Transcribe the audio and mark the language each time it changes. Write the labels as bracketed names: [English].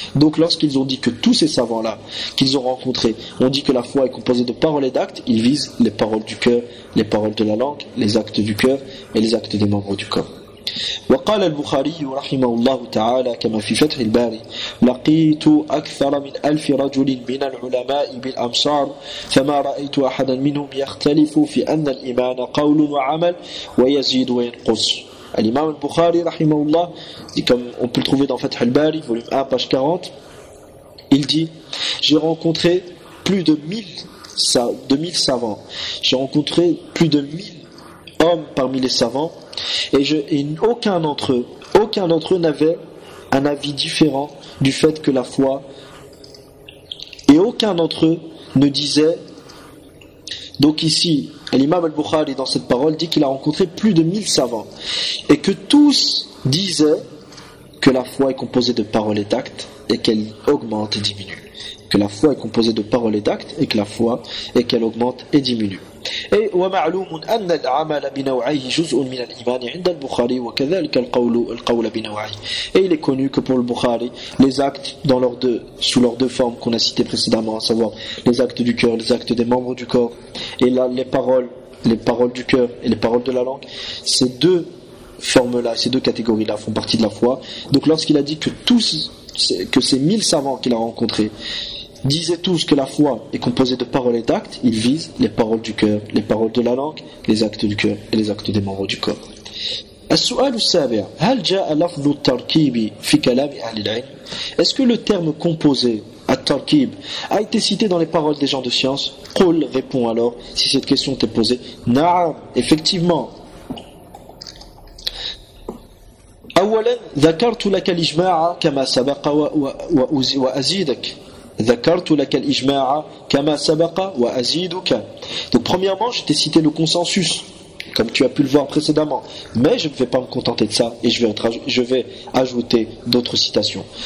[French] Donc lorsqu'ils ont dit que tous ces savants-là qu'ils ont rencontrés ont dit que la foi est composée de paroles et d'actes, ils visent les paroles du cœur, les paroles de la langue, les actes du cœur et les actes des membres du corps. [Arabic] وقال البخاري رحمه الله تعالى كما في فتح الباري لقيت أكثر من 1000 رجل من العلماء بالأمصار فما رأيت أحدا منهم يختلف في أن الإيمان قول وعمل ويزيد وينقص. الإمام البخاري رحمه الله [French] comme on peut le trouver dans فتح الباري volume 1 page 40, il dit j'ai rencontré plus de 1000 savants, j'ai rencontré plus de 1000 hommes parmi les savants, et aucun d'entre eux n'avait un avis différent du fait que la foi, et aucun d'entre eux ne disait. Donc ici l'imam al-Bukhari dans cette parole dit qu'il a rencontré plus de 1000 savants et que tous disaient que la foi est composée de paroles et d'actes et qu'elle augmente et diminue, que la foi est composée de paroles et d'actes et que la foi et qu'elle augmente et diminue. [Arabic] Et ومعلوم أن العمل بنوعيه جزء من الإيمان عند البخاري وكذلك القول بنوعيه. [French] Et il est connu que pour le Bukhari, les actes sous leurs deux formes qu'on a citées précédemment, à savoir les actes du cœur, les actes des membres du corps, et là les paroles du cœur et les paroles de la langue, ces deux formes-là, ces deux catégories-là font partie de la foi. Donc lorsqu'il a dit que ces 1000 savants qu'il a rencontrés disaient tous que la foi est composée de paroles et d'actes, ils visent les paroles du cœur, les paroles de la langue, les actes du cœur et les actes des membres du corps. [Arabic] السؤال السابع هل جاء لفظ التركيب في كلام أهل العلم؟ [French] Est-ce que le terme composé التركيب a été cité dans les paroles des gens de science? قول répond alors si cette question t'est posée. نعم, effectivement. [Arabic] أولا ذكرت لك الإجماع كما سبق وأزيدك. ذكرت لك الإجماع كما سبق وأزيدك. [French] Donc premièrement, je t'ai cité le consensus, comme tu as pu le voir précédemment, mais je ne vais pas me contenter de ça et je vais ajouter d'autres citations.